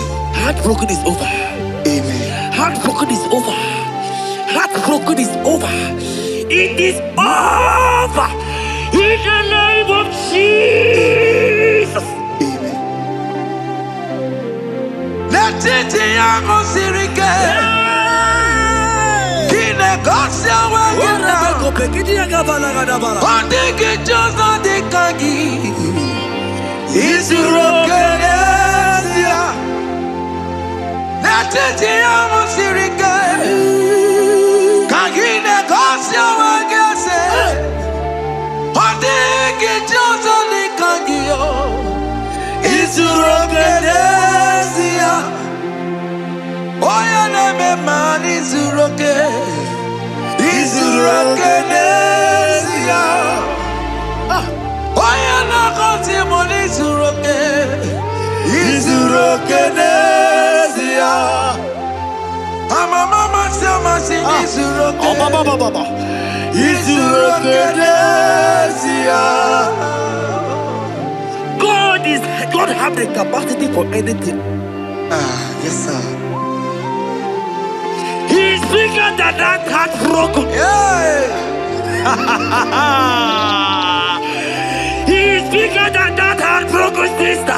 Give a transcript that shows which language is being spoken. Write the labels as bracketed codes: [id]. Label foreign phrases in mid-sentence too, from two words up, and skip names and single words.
[en] Heartbroken is over. Amen. Heartbroken is over. Heartbroken is over. It is over. In the name of Jesus. Amen. Let it be a Mosirike. Kine Gosia Wagina. Ondigi Jozo de Kagi. Isurokenesia. Let it be a Mosirike. Kine Gosia Wagina. Ondigi Jozo de Kagi. Isurokenesia. Oya neme man isuroke. Isurokenesia. Oya na konti mon isuroke. Isurokenesia. Ama mama sama si isuroke. Isurokenesia. God have the capacity for anything. Yes sir. He's bigger than that heartbroken. He's bigger than that heartbroken sister.